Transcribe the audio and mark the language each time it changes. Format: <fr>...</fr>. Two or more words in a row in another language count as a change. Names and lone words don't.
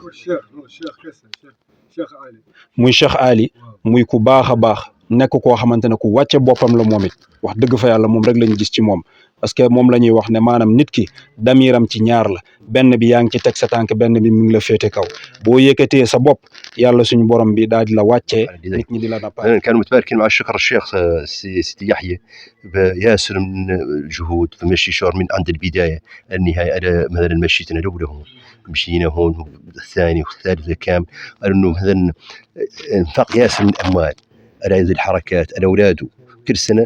<wo>muy Cheikh Ali muy ku baax a baax nekk koo xamante ne ku wàcce boppam la moom it wax dëgg fa yàlla moom rek lañ gis ci moom</wo> <fr>parce que</fr> <wo>moom la ñuy wax ne maanaam nit ki damiram ci ñaar la benn bi yaa ngi ci teg sa tànk benn bi mi ngi la féete kaw boo yëkkatee sa bopp yàlla suñu borom bi daal di la wàccee nit ñi di la nappaay.</wo> <ar>كانوا متباركين مع الشكر الشيخ سيدي يحيى بياسر من الجهود فمشي شهر من عند البداية النهاية. أنا مثلا مشيت أنا الأولى هون مشينا هون الثاني والثالث كام أنه مثلا انفاق ياسر من الأموال على هذه الحركات على أولاده كل سنة</ar>